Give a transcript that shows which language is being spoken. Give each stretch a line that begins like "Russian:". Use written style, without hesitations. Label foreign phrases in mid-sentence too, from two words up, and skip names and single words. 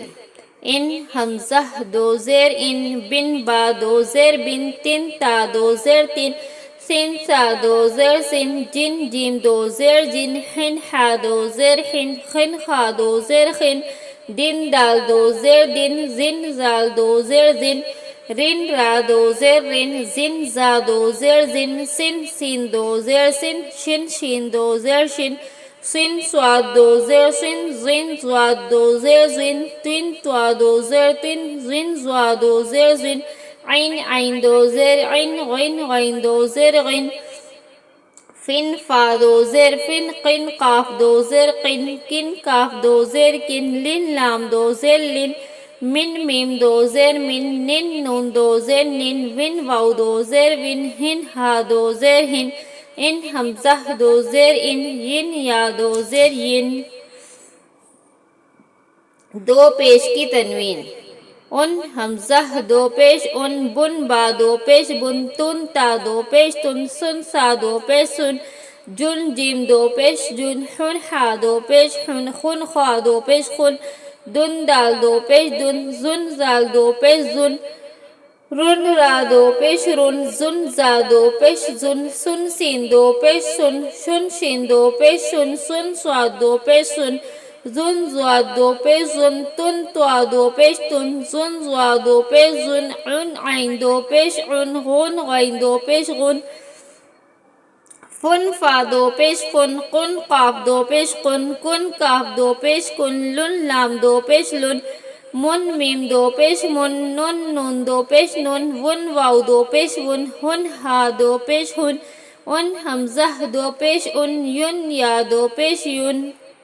Urdu: ان حمزہ دو زیر ان، بن با دو زیر بن، تن تا دو زیر تن، سین سا دو زیر سن، جن جیم دو زیر جن، حن ہا دو زیر حن، خن خا دو زیر خن، دن دال دو زیر دن، زن زال دو زیر زن، رن را دو زیر رن، زن زا دو زیر زن، سن سین دو زیر سن، شن شین دو زیر شن، سن سواد دو زیر سن، زن زواد دو زیر زن، تن توا دو زیر تن، زن زوا دو زیر زن، عین عین دو زیر عین، غین غین دو زیر غین، فن فا دو زیر فن، قن قاف دو زیر قن، کن کاف دو زیر کن، لن لام دو زیر لن، من میم دو زیر من، نن نون دو زیر نن، ون واو دو زیر ون، ہن ہا دو زیر ہن، ان حمزہ دو زیر ان، ین یا دو زیر ین۔ دو پیش کی تنوین۔ ان حمزہ دو پیش ان، بن با دو پیش بن، تن تا دو پیش تن، سن سا دو پیش سن، جن جیم دو پیش جن، حن ہا دو پیش حن، خن خوا دو پیش خن، دن دال دو پیش دن، زن زال دو پیش زن، رن را دو پیش رن، زن زا دو پیش زن، سن سین دو پیش سن، شن شین دو پیش شن، سن سواد دو پیش سن، زن زواد دو پیش زن، تن توا دو پیش تن، زن زوا دو پیش زن، عن عین دو پیش عن، غن غین دو پیش غن، فن فا دو پیش فن، قن قاف دو پیش قن، کن کاف دو پیش کن، لن لام دو پیش لن، من میم دو پیش من، نن نون دو پیش نن، ون واو دو پیش ون، ہن ہا دو پیش ہن، ان حمزہ دو پیش ان، ین یا دو پیش یون۔